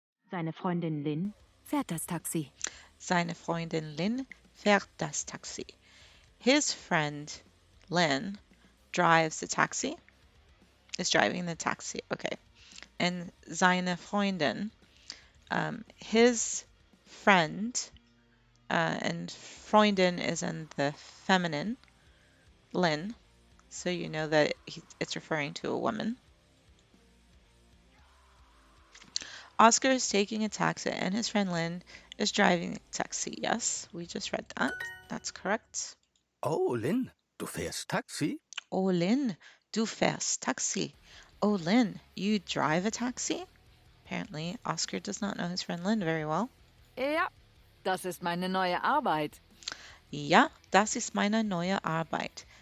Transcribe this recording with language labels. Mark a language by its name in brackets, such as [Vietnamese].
[German] Seine Freundin Lynn fährt das Taxi. Seine Freundin Lynn fährt das Taxi. [English] His friend Lynn drives the taxi. Is driving the taxi. Okay. And [German] seine Freundin, [English] his friend, and Freundin is in the feminine, Lynn, so you know that it's referring to a woman. Oscar is taking a taxi, and his friend Lynn is driving the taxi. Yes, we just read that. That's correct. [German] Oh, Lynn, du fährst Taxi? Oh, Lynn, du fährst Taxi. [English] Oh, Lynn, you drive a taxi? Apparently, Oscar does not know his friend Lynn very well. [German] Ja, das ist meine neue Arbeit. Ja, das ist meine neue Arbeit.